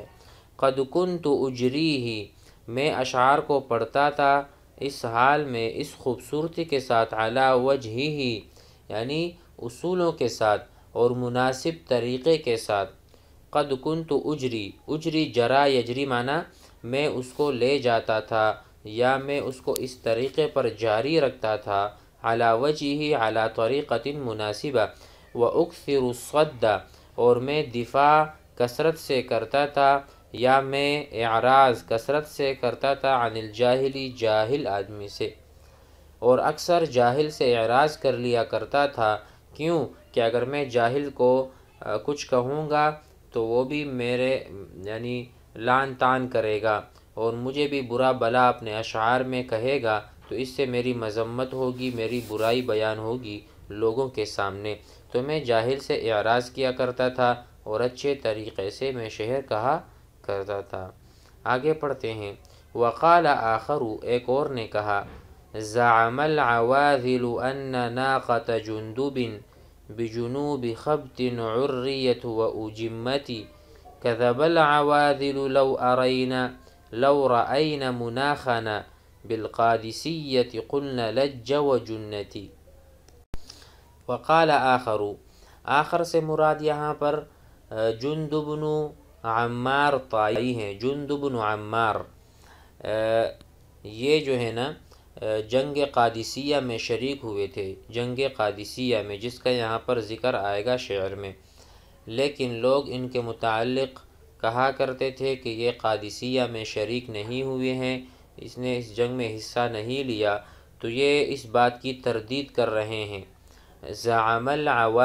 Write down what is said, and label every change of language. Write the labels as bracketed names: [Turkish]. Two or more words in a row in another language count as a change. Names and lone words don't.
[Arabic] قد کنت اجریہ، [Urdu] میں اشعار کو پڑھتا تھا اس حال میں، اس خوبصورتی کے ساتھ، [Arabic] علی وجہہ، [Urdu] یعنی اصولوں کے ساتھ اور مناسب طریقے کے ساتھ۔ [Arabic] قد کنت اجری جرا یجری [Urdu] معنی میں اس کو لے جاتا تھا یا میں اس کو اس طریقے پر جاری رکھتا تھا، [Arabic] علی وجہہ، علی طریقۃ مناسبہ، واکثر الصد، [Urdu] اور میں دفاع کثرت سے کرتا تھا یا میں اعراض کثرت سے کرتا تھا، [Arabic] عن الجاہلی، [Urdu] جاہل آدمی سے، اور اکثر جاہل سے اعراض کر لیا کرتا تھا۔ کیوں؟ کہ اگر میں جاہل کو کچھ کہوں گا تو وہ بھی میرے یعنی لعن طعن کرے گا اور مجھے بھی برا بلا اپنے اشعار میں کہے گا، تو اس سے میری مذمت ہوگی، میری برائی بیان ہوگی لوگوں کے سامنے، تو میں جاہل سے اعراض کیا کرتا تھا اور اچھے طریقے سے میں شعر کہا کرتا تھا۔ آگے پڑھتے ہیں۔ [Arabic] وقال آخر، [Urdu] ایک اور نے کہا، [Arabic] زعم العواذل ان ناقة جندب بجنوب خبت عریت وأجمت كذب العواذل لو رأينا مناخنا بالقادسیة قلنا لج وجنت۔ وقال آخر [Urdu] سے مراد یہاں پر جندب بن عمار طائی ہیں۔ جندب بن عمار یہ جو ہے نا جنگ قادسیہ میں شریک ہوئے تھے، جنگ قادسیہ میں، جس کا یہاں پر ذکر آئے گا شعر میں، لیکن لوگ ان کے متعلق کہا کرتے تھے کہ یہ قادسیہ میں شریک نہیں ہوئے ہیں، اس نے اس جنگ میں حصہ نہیں لیا، تو یہ اس بات کی تردید کر رہے ہیں۔